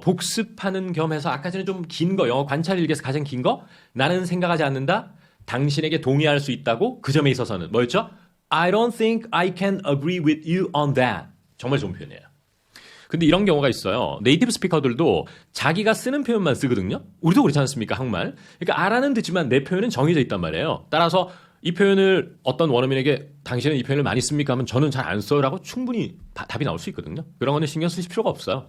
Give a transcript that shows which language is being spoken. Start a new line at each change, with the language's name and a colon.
Korean: 복습하는 겸해서 아까 전에 좀 긴 거, 영어 관찰 일기에서 가장 긴 거. 나는 생각하지 않는다. 당신에게 동의할 수 있다고 그 점에 있어서는 뭐였죠?
English: I don't think I can agree with you on that.
Korean: 정말 좋은 표현이에요. 근데 이런 경우가 있어요. 네이티브 스피커들도 자기가 쓰는 표현만 쓰거든요. 우리도 그렇지 않습니까? 한국말. 그러니까 알아는 듣지만 내 표현은 정해져 있단 말이에요. 따라서 이 표현을 어떤 원어민에게 당신은 이 표현을 많이 씁니까? 하면 저는 잘 안 써요 라고 충분히 답이 나올 수 있거든요. 그런 거는 신경 쓰실 필요가 없어요.